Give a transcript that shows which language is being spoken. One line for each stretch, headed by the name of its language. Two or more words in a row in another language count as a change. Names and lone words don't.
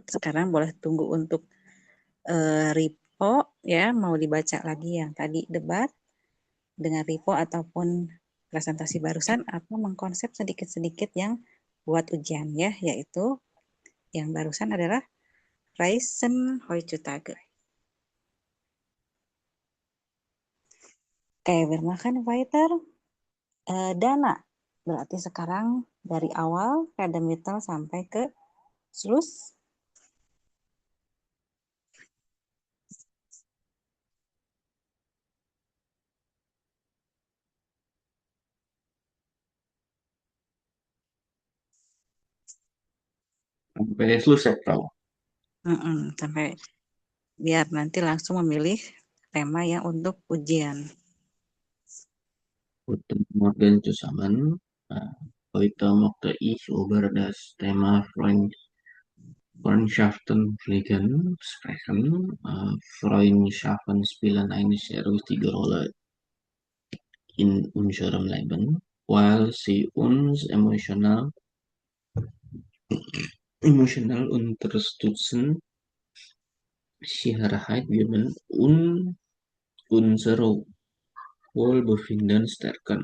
Indonesian: Sekarang boleh tunggu untuk Ripo ya, mau dibaca lagi yang tadi debat dengan Ripo ataupun presentasi barusan atau mengkonsep sedikit-sedikit yang buat ujian ya, yaitu yang barusan adalah
German: Reisen heutzutage. Oke, wir machen weiter.
Indonesian: Dana, berarti sekarang dari awal Rademitel sampai ke Schluss. Sampai selesai, Frau. Sampai biar nanti langsung memilih tema yang untuk ujian.
German: Guten Morgen zusammen. Heute möchte ich über das Thema Freundschaften pflegen sprechen. Freundschaften spielen eine sehr wichtige Rolle in unserem Leben, weil sie uns emotional unterstützen, Sicherheit geben und unser Wohlbefinden stärken.